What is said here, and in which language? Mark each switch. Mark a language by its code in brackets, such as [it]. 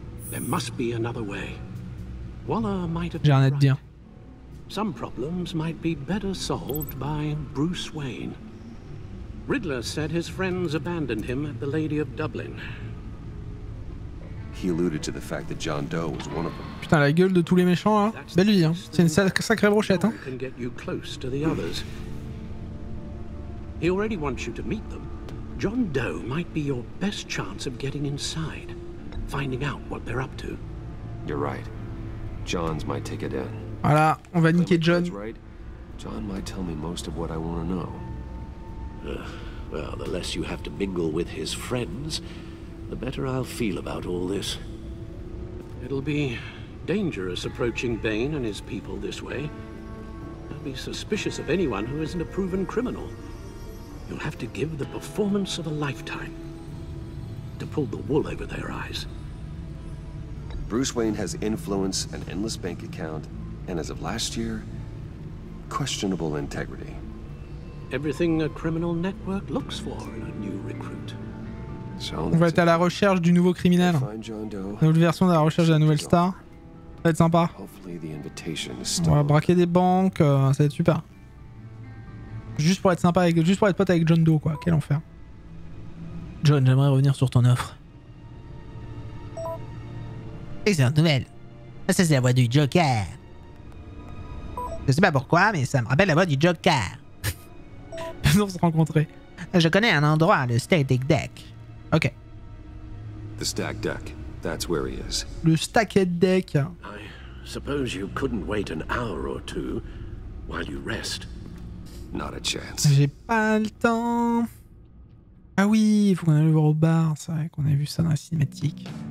[en] There must be another way. Waller might have been right. Some problems might be better solved by Bruce Wayne. Riddler said his friends abandoned him at the Lady of Dublin. He alluded to the fact that John Doe was one of them. [fr] Putain, la gueule de tous les méchants, là. Belle vie, hein. C'est une sacrée brochette, hein. [en] Can get you close to the others. He already wants you to meet them. John Doe might be your best chance of getting inside, finding out what they're up to. You're right. John's my ticket in. [fr] Voilà, on va niquer John. [en] Right. John might tell me most of what I want to know. Well, the less you have to mingle with his friends, the better I'll feel about all this. It'll be dangerous approaching Bane and his people this way. They'll be suspicious of anyone who isn't a proven criminal. You'll have to give the performance of a lifetime to pull the wool over their eyes. Bruce Wayne has influence, an endless bank account, and as of last year, questionable integrity. Everything a criminal network looks for in a new recruit. [fr] On va être à la recherche du nouveau criminel. La nouvelle version de la recherche de la nouvelle star. Ça va être sympa. On va braquer des banques, ça va être super. Juste pour être sympa, juste pour être pote avec John Doe, quoi. Quel enfer. John, j'aimerais revenir sur ton offre. Excellente nouvelle. Ça, c'est la voix du Joker. Je sais pas pourquoi, mais ça me rappelle la voix du Joker. On se rencontrer. Je connais un endroit, le Static Deck. Ok. [en] The stack deck. That's where he is. [fr] Le Stacked Deck. [en] I suppose you couldn't wait an hour or two while you rest. Not a chance. [fr] J'ai pas le temps. Ah oui, il faut qu'on aille le voir au bar. C'est vrai qu'on a vu ça dans la cinématique.